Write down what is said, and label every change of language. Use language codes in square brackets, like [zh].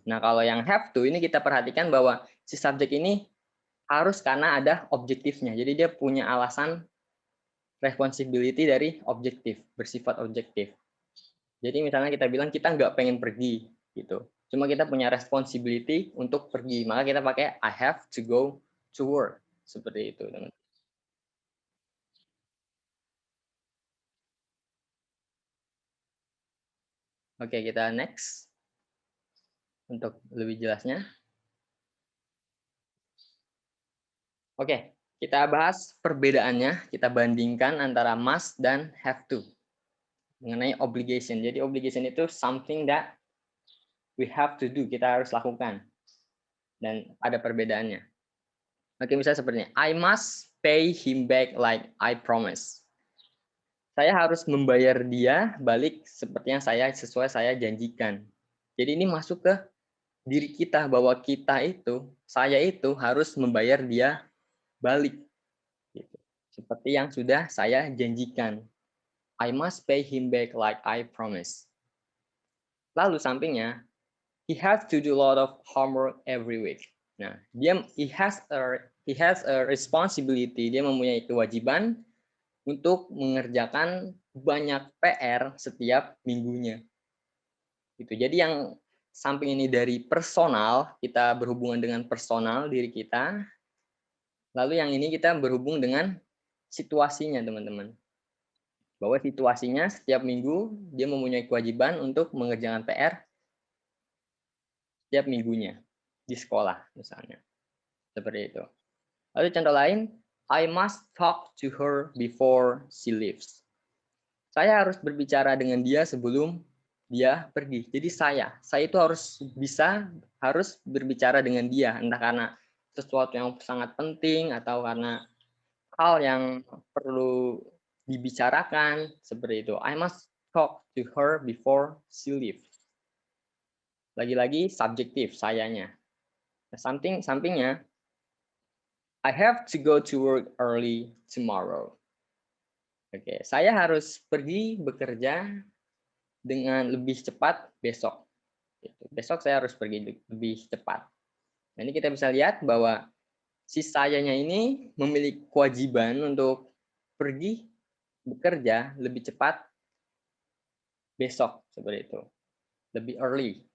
[id] Nah, kalau yang have to ini kita perhatikan bahwa si subjek ini harus karena ada objektifnya. Jadi dia punya alasan responsibility dari objektif, bersifat objektif. Jadi misalnya kita bilang kita nggak pengen pergi gitu. Cuma kita punya responsibility untuk pergi. Maka kita pakai [en] I have to go to work. [id] Seperti itu, teman. Oke, kita next. Untuk lebih jelasnya. Oke, kita bahas perbedaannya. Kita bandingkan antara must dan have to. Mengenai obligation. [en] Jadi obligation itu something that we have to do. [id] Kita harus lakukan. Dan ada perbedaannya. Oke, misalnya seperti ini. [en] I must pay him back like I promise. [id] Saya harus membayar dia balik seperti yang sesuai saya janjikan. Jadi ini masuk ke diri kita bahwa saya itu harus membayar dia balik. Gitu. Seperti yang sudah saya janjikan. [en] I must pay him back like I promise. [id] Lalu sampingnya, [en] he has to do a lot of homework every week. [id] Nah, [en] he has a responsibility, [id] dia mempunyai kewajiban untuk mengerjakan banyak PR setiap minggunya. Gitu. Jadi yang samping ini dari personal, kita berhubungan dengan personal diri kita. Lalu yang ini kita berhubung dengan situasinya, teman-teman. Bahwa situasinya setiap minggu dia mempunyai kewajiban untuk mengerjakan PR setiap minggunya di sekolah misalnya. Seperti itu. Lalu contoh lain, [en] I must talk to her before she leaves. [id] Saya harus berbicara dengan dia sebelum dia pergi. Jadi saya itu harus berbicara dengan dia, entah karena sesuatu yang sangat penting atau karena hal yang perlu dibicarakan, seperti itu. [en] I must talk to her before she leaves. [id] Lagi-lagi subjektif sayanya. Sampingnya, [en] I have to go to work early tomorrow. [id] Oke, saya harus pergi bekerja dengan lebih cepat besok. Gitu. Besok saya harus pergi lebih cepat. Nah, ini kita bisa lihat bahwa si sayanya ini memiliki kewajiban untuk pergi bekerja lebih cepat besok, seperti itu. Lebih early.